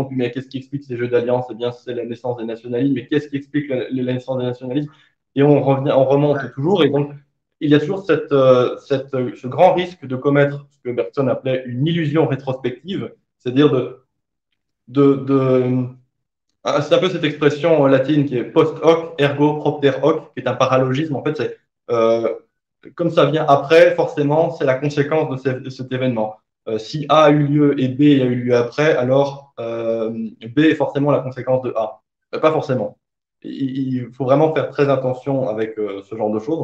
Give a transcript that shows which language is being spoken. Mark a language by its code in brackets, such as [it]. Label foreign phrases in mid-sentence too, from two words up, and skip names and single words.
[fr] Puis, mais qu'est-ce qui explique ces jeux d'alliance? Eh bien, c'est la naissance des nationalismes. Mais qu'est-ce qui explique la naissance des nationalismes? Et on remonte toujours. Et donc, il y a toujours ce grand risque de commettre ce que Bergson appelait une illusion rétrospective, c'est-à-dire c'est un peu cette expression latine qui est [la] post hoc, ergo propter hoc, [fr] qui est un paralogisme. En fait, c'est comme ça vient après, forcément, c'est la conséquence de cet événement. Si A a eu lieu et B a eu lieu après, alors B est forcément la conséquence de A. Pas forcément. Il faut vraiment faire très attention avec ce genre de choses.